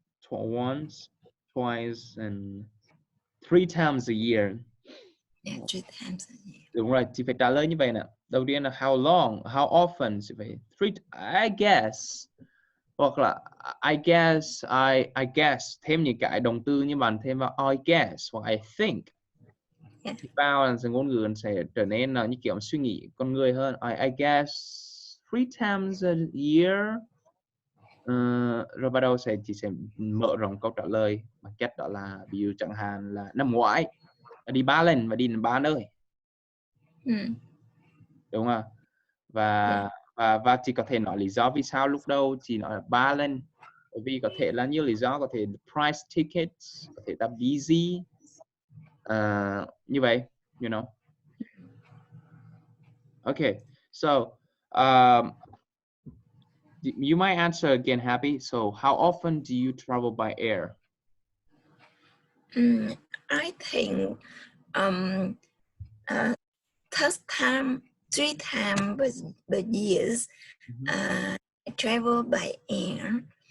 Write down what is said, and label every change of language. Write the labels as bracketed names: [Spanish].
[English] Once, twice, and 3 times a year. Yeah, 3 times a year. [Vietnamese] Đúng rồi, chị phải trả lời như vậy nè. Đầu tiên là [English] how long, how often, [Vietnamese] chị phải [English] I guess. [Vietnamese] Hoặc là [English] I guess, [Vietnamese] thêm những cái động từ như bạn thêm vào I guess hoặc [English] I think. [Vietnamese] Thì vào là ngôn ngữ sẽ trở nên như kiểu suy nghĩ con người hơn. [English] I guess 3 times a year. [Vietnamese] Rồi bắt đầu chị sẽ mở rộng câu trả lời bằng cách đó là ví dụ chẳng hạn là năm ngoái đi 3 lần và đi đến 3 nơi. Đúng không? Và chị có thể nói lý do vì sao lúc đầu chị nói là 3 lần. Bởi vì có thể là nhiều lý do, có thể [English] price tickets, [Vietnamese] có thể là busy, như vậy, [English] you know. Okay, so you might answer again, Happy. So how often do you travel by air? I think third time, 3 times the years I travel by air.